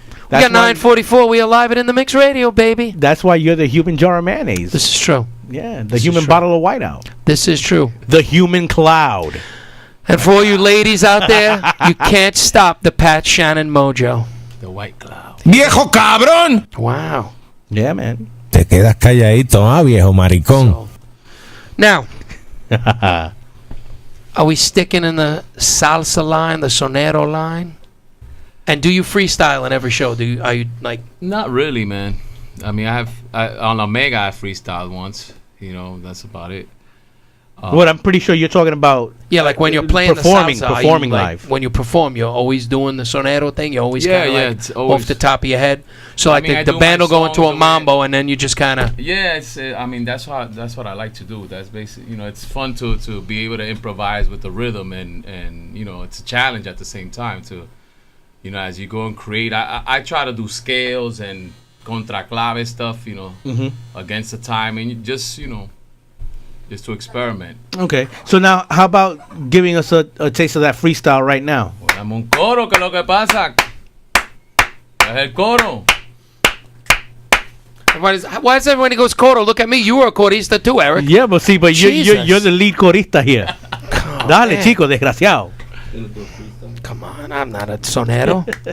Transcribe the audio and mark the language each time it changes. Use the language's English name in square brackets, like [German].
[English] We got 9:44. We are live at In the Mix Radio, baby. That's why you're the human jar of mayonnaise. This is true. Yeah, the human bottle of whiteout. This is true. The human cloud. And for all you ladies out there, you can't stop the Pat Shannon mojo. The white cloud. [Spanish] ¡Viejo cabrón! [English] Wow. Yeah, man. [Spanish] Te quedas calladito, viejo maricón. [English] Now, are we sticking in the salsa line, the sonero line? And do you freestyle in every show? Are you like? Not really, man. I mean, on Omega I freestyled once. You know, that's about it. What I'm pretty sure you're talking about. Yeah, like when you're playing performing the salsa, performing like, live. When you perform, you're always doing the sonero thing. You're always kind of it's like always, off the top of your head. So like the band will go into a mambo, and then you just kind of. Yeah, it's. I mean, that's what I like to do. That's basically, you know, it's fun to be able to improvise with the rhythm, and you know, it's a challenge at the same time to, you know, as you go and create. I try to do scales and contraclave stuff, you know, against the time, and you just, you know. Just to experiment. Okay, so now how about giving us a taste of that freestyle right now? [Spanish] Dame un coro, que lo que pasa. Es el coro. [English] Why does everybody goes coro? Look at me, you were a corista too, Eric. Yeah, but see, but you're the lead corista here. [Spanish] Dale, [English] man. [Spanish] chico, desgraciado. [English] Come on, I'm not a sonero.